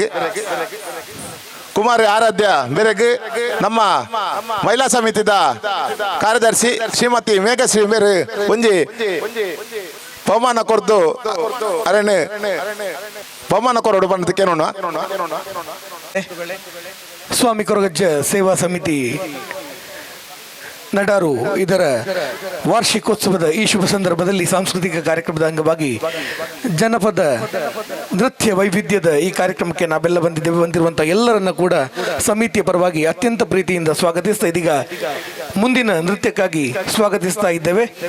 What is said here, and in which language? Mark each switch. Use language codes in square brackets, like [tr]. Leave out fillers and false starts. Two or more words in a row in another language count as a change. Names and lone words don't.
[tcy] ಕುಮಾರಿ ಆರಾಧ್ಯ ಬೆರಗ್ ನಮ್ಮ ಮಹಿಳಾ ಸಮಿತಿದ ಕಾರ್ಯದರ್ಶಿ ಶ್ರೀಮತಿ ಮೇಘಶ್ರೀ ಮೇರು ಒಂಜಿ ಬಹುಮಾನ ಕೊರ್ದು ಅರಣ್ಯ ಬಹುಮಾನ ಕೊರಡು ಬಂದಕ್ಕೆ ನೋಡ. [kn] ಸ್ವಾಮಿ ಕೊರಗಜ್ಜ ಸೇವಾ ಸಮಿತಿ ನಡಾರು ಇದರ ವಾರ್ಷಿಕೋತ್ಸವದ ಈ ಶುಭ ಸಂದರ್ಭದಲ್ಲಿ ಸಾಂಸ್ಕೃತಿಕ ಕಾರ್ಯಕ್ರಮದ ಅಂಗವಾಗಿ ಜನಪದ ನೃತ್ಯ ವೈವಿಧ್ಯದ ಈ ಕಾರ್ಯಕ್ರಮಕ್ಕೆ ನಾವೆಲ್ಲ ಬಂದಿರುವಂತಹ ಎಲ್ಲರನ್ನ ಕೂಡ ಸಮಿತಿಯ ಪರವಾಗಿ ಅತ್ಯಂತ ಪ್ರೀತಿಯಿಂದ ಸ್ವಾಗತಿಸ್ತಾ ಇದೀಗ ಮುಂದಿನ ನೃತ್ಯಕ್ಕಾಗಿ ಸ್ವಾಗತಿಸ್ತಾ ಇದ್ದೇವೆ.